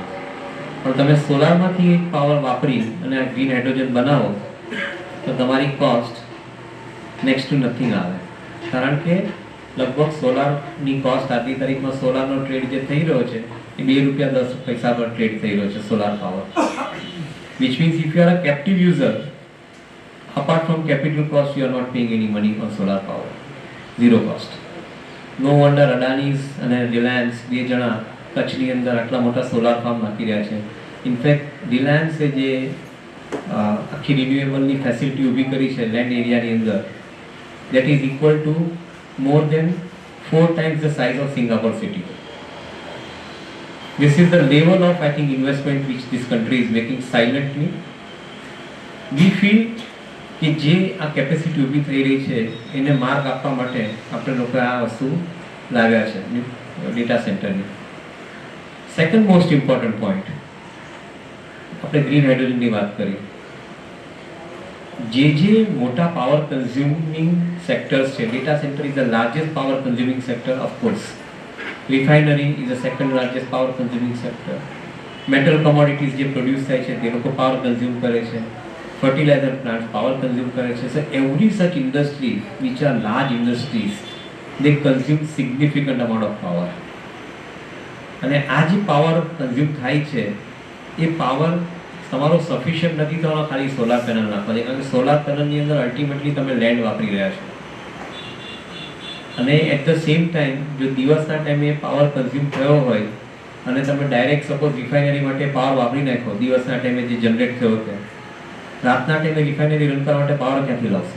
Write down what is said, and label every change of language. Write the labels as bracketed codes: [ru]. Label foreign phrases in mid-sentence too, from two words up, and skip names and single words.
[gu] પણ તમે સોલારમાંથી પાવર વાપરી અને આ [en] green hydrogen [gu] બનાવો તો તમારી કોસ્ટ [en] next to nothing [gu] આવે, કારણ કે લગભગ સોલારની કોસ્ટ આજની તારીખમાં સોલારનો ટ્રેડ જે થઈ રહ્યો છે એ 2 રૂપિયા 10 પૈસા પર ટ્રેડ થઈ રહ્યો છે [en] solar power. which means if you are a captive user, apart from capital cost, you are not paying any money on solar power. Zero cost. No wonder Adani's [gu] અને Reliance બે જણા કચ્છની અંદર આટલા મોટા સોલાર ફાર્મ નાખી રહ્યા છે. ઇનફેક્ટ રિલાયન્સે જે આખી રિન્યુએબલની ફેસિલિટી ઊભી કરી છે લેન્ડ એરિયાની અંદર, [en] that is equal to more than 4 times the size of Singapore city. This is the level of, I think, investment which this country is making silently. We feel [gu] કે જે આ કેપેસિટી ઊભી થઈ રહી છે એને માર્ગ આપવા માટે આપણે લોકો આ વસ્તુ લાવ્યા છે ડેટા સેન્ટરની. [en] second most important point, [gu] આપણે ગ્રીન હાઇડ્રોજનની વાત કરી. જે મોટા [en] power consuming sectors [gu] છે, [en] data center is the largest power consuming sector of course, refinery is the second largest power consuming sector, metal commodities [gu] જે પ્રોડ્યુસ થાય છે તે લોકો [en] power consume [gu] કરે છે, [en] fertilizer plants power consume [gu] કરે છે. [en] So every such industry which are large industries, they consume significant amount of power. [gu] અને આ જે [en] power consume [gu] થાય છે એ પાવર તમારો સફિશિયન્ટ નથી થવાનો ખાલી [en] solar panel [gu] નાખવાથી, કારણ કે [en] solar panel [gu] અંદર અલ્ટિમેટલી તમે લેન્ડ વાપરી રહ્યા છો અને [en] at the same time [gu] જો દિવસના ટાઈમે [en] power consume [gu] થયો હોય અને તમે [en] direct suppose [gu] રિફાઇનરી માટે પાવર વાપરી નાખો દિવસના ટાઈમે જે જનરેટ થયો હતો, રાતના ટાઈમે રિફાઇનરી રન કરવા માટે પાવર ક્યાંથી લાવશે?